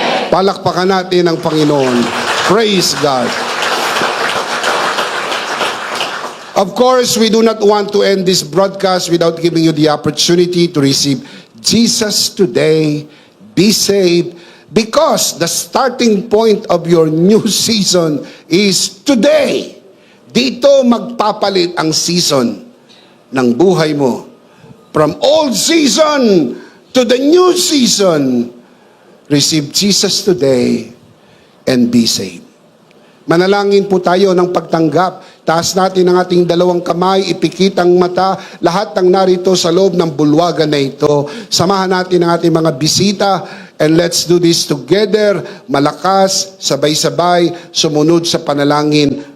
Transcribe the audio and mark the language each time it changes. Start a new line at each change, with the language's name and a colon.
Filipino: Palakpakan natin ang Panginoon.
English: Praise God. Of course, we do not want to end this broadcast without giving you the opportunity to receive Jesus today. Be saved, because the starting point of your new season is today.
Filipino: Dito magpapalit ang season ng buhay mo.
English: From old season to the new season, receive Jesus today and be saved.
Filipino: Manalangin po tayo ng pagtanggap. Taas natin ang ating dalawang kamay, ipikit ang mata, lahat ng narito sa loob ng bulwagan na ito. Samahan natin ang ating mga bisita,
English: and let's do this together,
Filipino: malakas, sabay-sabay, sumunod sa panalangin.